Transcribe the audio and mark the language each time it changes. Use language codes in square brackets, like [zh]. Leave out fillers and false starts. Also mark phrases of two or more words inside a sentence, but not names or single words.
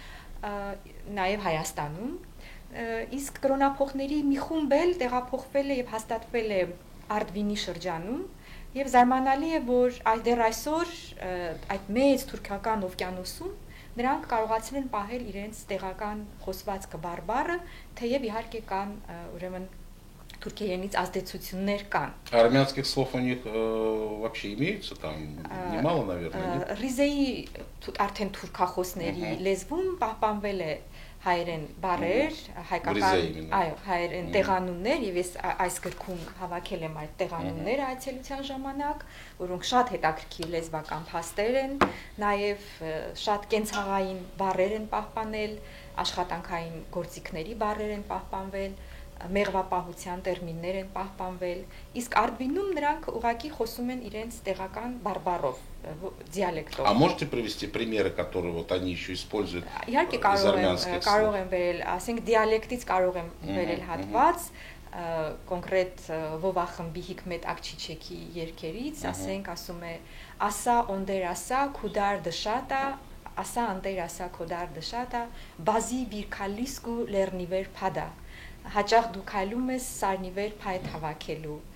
[hy] նաեւ Հայաստանում, իսկ կրոնափոխների մի խումբ էլ տեղափոխվել է եւ հաստատվել է Արդվինի շրջանում եւ զարմանալի է, որ դեռ այսօր այդ մեծ թուրքական օվկիանոսում նրանք կարողացել են պահել իրենց տեղական խոսվածքը բարբառը, թեև իհարկե կան ուրեմն թուրքերենից ազդեցություններ կան։ [ru] Армянских слов у них вообще имеются там немало, наверное, нет? [hy] Ռիզեի արդեն թուրքախոսների լեզվում պահպանվել է հայերեն բառեր, հայկական, այո, հայերեն տեղանուններ, եւ ես այս գրքում հավաքել եմ այդ տեղանունները այցելության ժամանակ, որոնք շատ հետաքրքիր լեզվական փաստեր են, նաեւ շատ կենցաղային բառեր են պահպանել, աշխատանքային գործիքների բառեր են պահպանվել, մեղվապահության տերմիններ են պահպանվել, իսկ Արդվինում նրանք ուղղակի խոսում են իրենց տեղական բարբառով, диалектով։ [ru] А можете привести примеры, которые вот они еще используют из армянских слов? [hy] Կարող եմ վերել, ասենք դիալեկտից կարող եմ վերել հատված, կոնկրետ Վովախմբի Հիկմետ Ակչիչեկի երգերից, ասենք ասում է ասա օնդեր ասա քուդար դշատա, ասա անտեր ասա քուդար դշատա, բազի բիրքալիսկու լեռնիվեր փադա, հաճախ դու քայլում ես սարնիվեր փայտ հավաքելու,